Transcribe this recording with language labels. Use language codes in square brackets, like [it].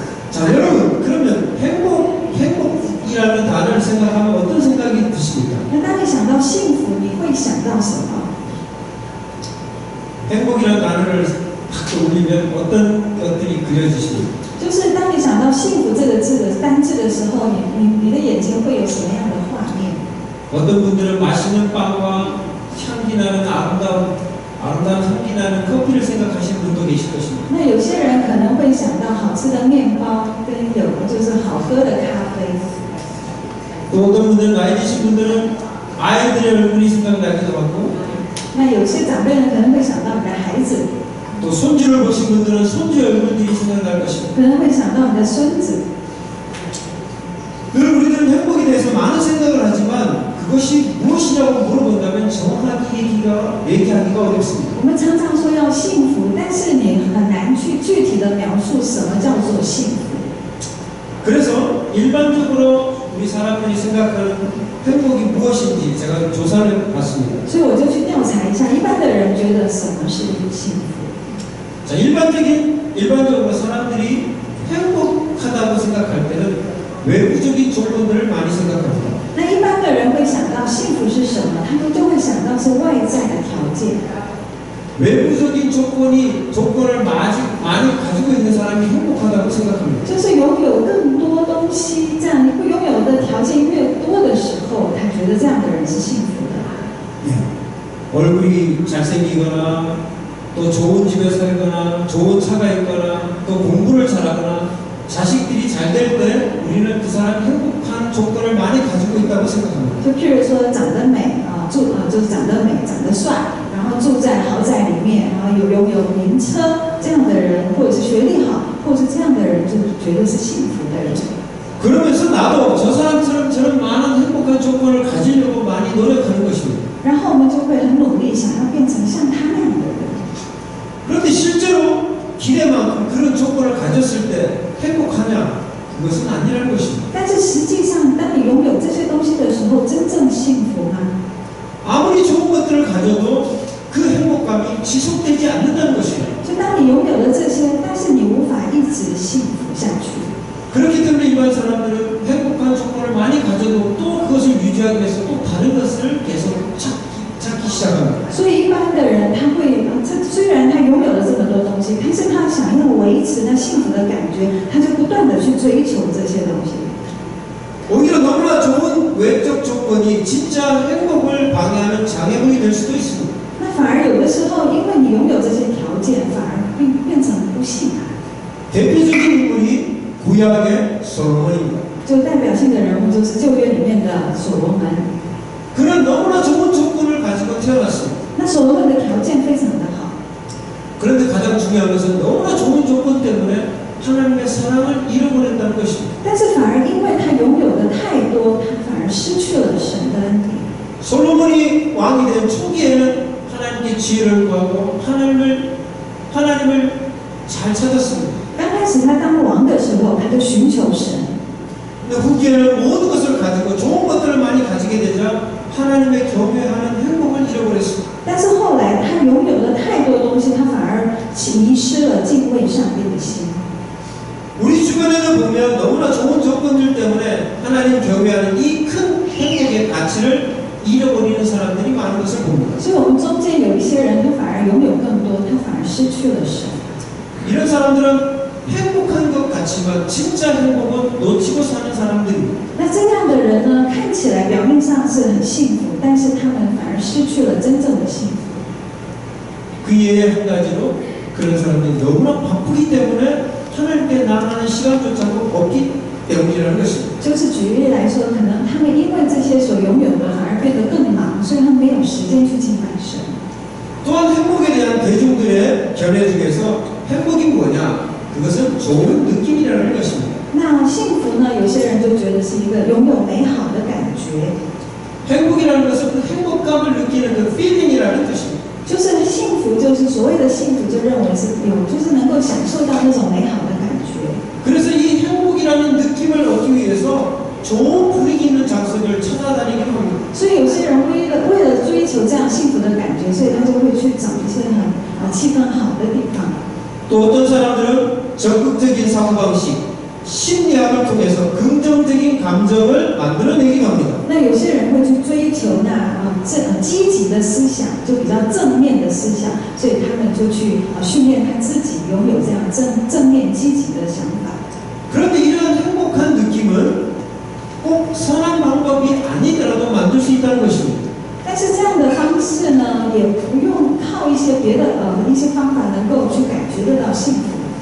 [ko] 자, 여러분 그러면 행복이라는 단어를 생각하면 어떤 생각이 드십니까? [zh] 那当你想到幸福，你会想到什么？ [ko] 행복이라는 단어를 탁 떠올리면 어떤 것들이 그려지십니까? [zh] 就是当你想到幸福这个字的单字的时候，你的眼睛会有什么样的画面？ [ko] 어떤 분들은 맛있는 빵과 향기 나는 아름다운 향기 나는 커피를 생각하시는 분도 계실 것입니다. [zh] 那有些人可能会想到好吃的面包，跟就是好喝的咖啡。 [ko] 또 어떤 분들은 나이 드신 분들은 아이들의 얼굴이 생각나기도 하고 [zh] 那有些长辈呢，可能会想到你的孩子， [ko] 또 손주를 보신 분들은 손주 얼굴들이 생각날 것입니다. [zh] 可能会想到你的孙子。 [ko] 늘 우리들은 행복에 대해서 많은 생각을 하지만 그것이 무엇이냐고 물어본다면 정확하게 얘기하기가 어렵습니다. [zh] 我们常常说要幸福，但是你很难去具体的描述什么叫做幸福。 [ko] 그래서 일반적으로 우리 사람들이 생각하는 행복이 무엇인지 제가 조사를 해봤습니다. [zh] 所以我就去调查一下，一般的人觉得什么是幸福？ [ko] 자, 일반적으로 사람들이 행복하다고 생각할 때는 외부적인 조건들을 많이 생각합니다. [zh] 那一般的人会想到幸福是什么？他们就会想到是外在的条件。 [ko] 외부적인 조건을 많이 가지고 있는 사람이 행복하다고 생각합니다. [zh] 就是拥有更多东西，这样会拥有的条件越多的时候，他觉得这样的人是幸福的。 [ko] 얼굴이 잘생기거나 또 좋은 집에 살거나 좋은 차가 있거나 또 공부를 잘하거나 자식들이 잘 될 때 우리는 그 사람 행복한 조건을 많이 가지고 있다고 생각합니다. [zh] 就譬如说长得美就是长得美、长得帅，然后住在豪宅里面，然后拥有名车这样的人，或者是学历好，或者是这样的人，就觉得是幸福的人。 [ko] 그러면서 나도 저 사람처럼 저런 많은 행복한 조건을 가지려고 많이 노력하는 것입니다. [zh] 然后我们就会很努力，想要变成像他那样的人。 [ko] 그런데 실제로 기대만큼 그런 조건을 가졌을 때 행복하냐? 그것은 아니라는 것입니다. [zh] 但是实际上，当你拥有这些东西的时候，真正幸福吗？ [ko] 아무리 좋은 것들을 가져도 그 행복감이 지속되지 않는다는 것입니다. [zh] 就当你拥有了这些，但是你無法一直幸福下去。 [ko] 그렇기 때문에 일반 사람들은 행복한 조건을 많이 가져도 또 그것을 유지하기 위해서 또 다른 것을 계속 찾기 시작합니다. [zh] 所以一般的人，他会，虽然他拥有了这么多东西，但是他想要维持那幸福的感觉，他就不断的去追求这些东西。 [ko] 오히려 너무나 좋은 외적 조건이 진짜 행복을 방해하는 장애물이 될 수도 있습니다. [zh] 那反而有的时候，因为你拥有这些条件，反而变成不幸啊。 [ko] 대표적인 인물이 구약의 솔로몬입니다. [zh] 就代表性的人物就是旧约里面的所罗门。 [ko] 그는 너무나 좋은 조건을 가지고 태어났습니다. [zh] 那所罗门的条件非常的好， [ko] 그런데 가장 중요한 것은 너무나 좋은 조건 때문에 하나님의 사랑을 잃어버렸다는 것입니다. [zh] 但是反而因为他拥有的太多，他反而失去了神的恩典。 [ko] 솔로몬이 왕이 된 초기에는 하나님께 지혜를 구하고 하나님을 잘 찾았습니다. [zh] 刚开始他当王的时候，他就寻求神。 [ko] 근데 후기에는 모든 것을 가지고 좋은 것들을 많이 가지게 되자 하나님의 경외하는 행복을 잃어버렸습니다. [zh] 但是后来他拥有了太多东西，他反而迷失了敬畏上帝的心。 [ko] 우리 주변에도 보면 너무나 좋은 조건들 때문에 하나님 경외하는 이 큰 행복의 가치를 잃어버리는 사람들이 많은 것을 봅니다. [zh] 所以我们中间有一些人，他反而拥有更多，他反而失去了神。 [ko] 이런 사람들은 행복한 것 같지만 진짜 행복은 놓치고 사는 사람들입니다. [zh] 那这样的人呢，看起来表面上是很幸福，但是他们反而失去了真正的幸福。 [ko] 그 예의 한 가지로 그런 사람들이 너무나 바쁘기 때문에 하나님께 나가는 시간조차도 없기 때문이라는 것입니다. [zh] 就是举例来说，可能他们因为这些所拥有的，反而变得更忙，所以他们没有时间去敬拜神。 [ko] 또한 행복에 대한 대중들의 견해 중에서 행복이 뭐냐? 그것은 좋은 느낌이라는 것입니다. [zh] 那幸福呢？有些人就觉得是一个拥有美好的感觉， [ko] 행복이라는 것은 그 행복감을 느끼는 그 feeling이라는 뜻입니다. [zh] 就是幸福，就是所谓的幸福，就认为是有，就是能够享受到那种美好的感觉。 [ko] 그래서 이 행복이라는 느낌을 얻기 위해서 좋은 분위기 있는 장소를 찾아다니기도 합니다. [zh] 所以有些人为了追求这样幸福的感觉，所以他就会去找一些很气氛好的地方。 [ko] 또 어떤 사람들은 적극적인 사고방식, 심리학을 통해서 긍정적인 감정을 만들어내기도 합니다. [zh] 那有些人会去追求积极的思想，就比较正面的思想，所以他们就去训练他自己拥有这样正面积极的想法。 [ko] 그런데 이런 행복한 느낌은 꼭 선한 방법이 아니더라도 만들 수 있다는 것입니다. [zh] 但是这样的方式呢，也不用靠一些别的一些方法能够去感觉得到幸福。